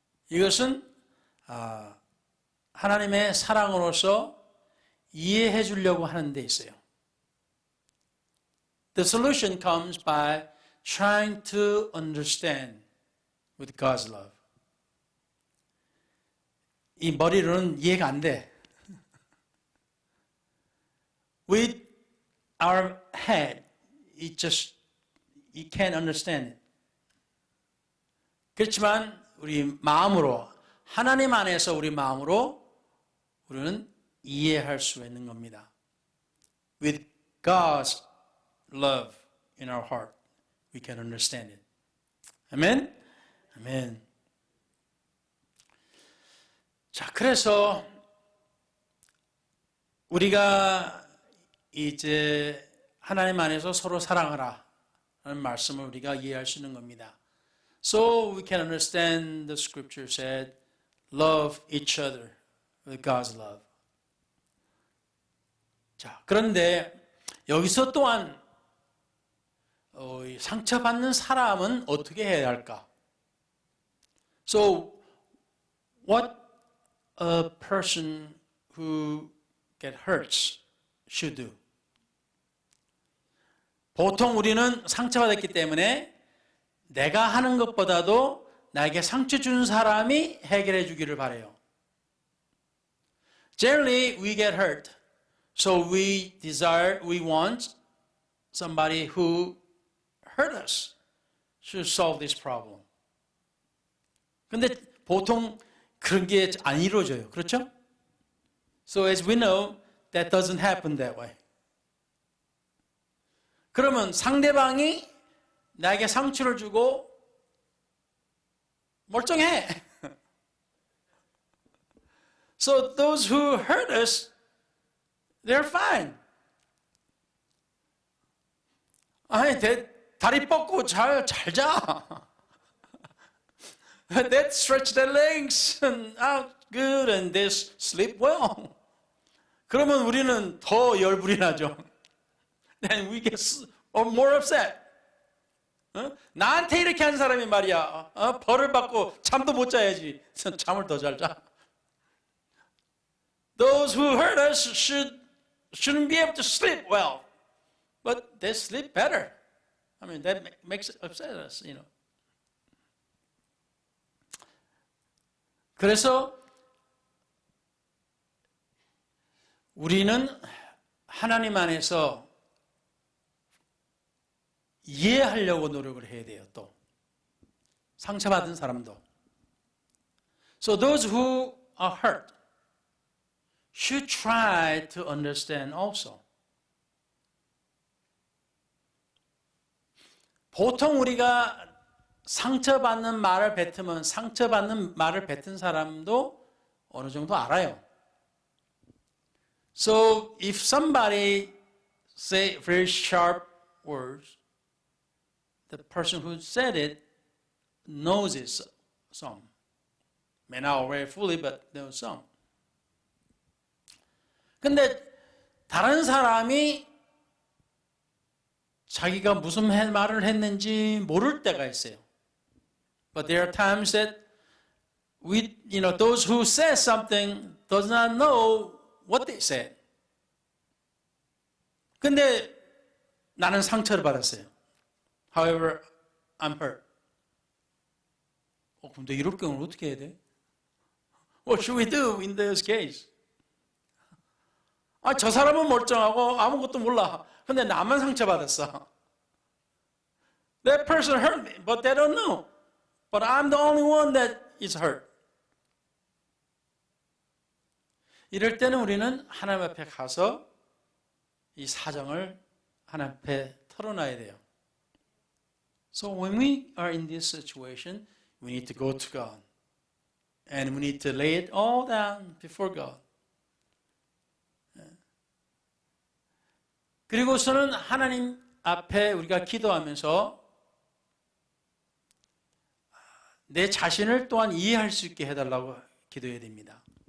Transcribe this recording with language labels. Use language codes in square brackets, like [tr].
[ko] 이것은 하나님의 사랑으로서 이해해 주려고 하는 데 있어요. [en] The solution comes by trying to understand with God's love. [ko] 이 머리로는 이해가 안 돼. [en] With our head, you can't understand it. [ko] 그렇지만 우리 마음으로, 하나님 안에서 우리 마음으로 우리는 이해할 수 있는 겁니다. [en] With God's love in our heart, we can understand it. [ko] 아멘? 아멘. 자, 그래서 우리가 이제 하나님 안에서 서로 사랑하라 라는 말씀을 우리가 이해할 수 있는 겁니다. [en] So we can understand the scripture said, love each other with God's love. [ko] 자, 그런데 여기서 또한 상처받는 사람은 어떻게 해야 할까? [en] So, what a person who get hurt should do. [ko] 보통 우리는 상처받았기 때문에 내가 하는 것보다도 나에게 상처 준 사람이 해결해 주기를 바라요. [en] Generally, we get hurt. So we want somebody who hurt us should solve this problem. [ko] 근데 보통 그런 게 안 이루어져요. 그렇죠? [en] So as we know, that doesn't happen that way. [ko] 그러면 상대방이 나에게 상처를 주고 멀쩡해. [en] So those who hurt us, they're fine. [ko] 아니, 다리 뻗고 잘 자. [en] They stretch their legs out good and they sleep well. [ko] 그러면 우리는 더 열불이 나죠. [en] Then we get more upset. [ko] 나한테 이렇게 한 사람이 말이야. 벌을 받고 잠도 못 자야지. 잠을 더 잘 자. [en] Those who hurt us shouldn't be able to sleep well, but they sleep better. I mean, that makes it upset us, you know. [ko] 그래서 우리는 하나님 안에서 이해하려고 노력을 해야 돼요. 또 상처받은 사람도. [en] So those who are hurt should try to understand also. [ko] 보통 우리가 상처받는 말을 뱉으면 상처받는 말을 뱉은 사람도 어느 정도 알아요. [en] So if somebody say very sharp words, the person who said it knows it some. May not very fully, but knows some. [ko] 근데 다른 사람이 자기가 무슨 말을 했는지 모를 때가 있어요. [en] But there are times that those who say something does not know what they said. [ko] 근데 나는 상처를 받았어요. [en] However, I'm hurt. [ko] 근데 이럴 경우는 어떻게 해야 돼? [en] What should we do in this case? [ko] 저 사람은 멀쩡하고 아무것도 몰라. 근데 나만 상처받았어. [en] That person hurt me, but they don't know. But I'm the only one that is hurt. [ko] 이럴 때는 우리는 하나님 앞에 가서 이 사정을 하나님 앞에 털어놔야 돼요. [en] So when we are in this situation, we need to go to God. And we need to lay it all down before God. [ko] 그리고서는 하나님 앞에 우리가 기도하면서 내 자신을 또한 이해할 수 있게 해달라고 기도해야 됩니다.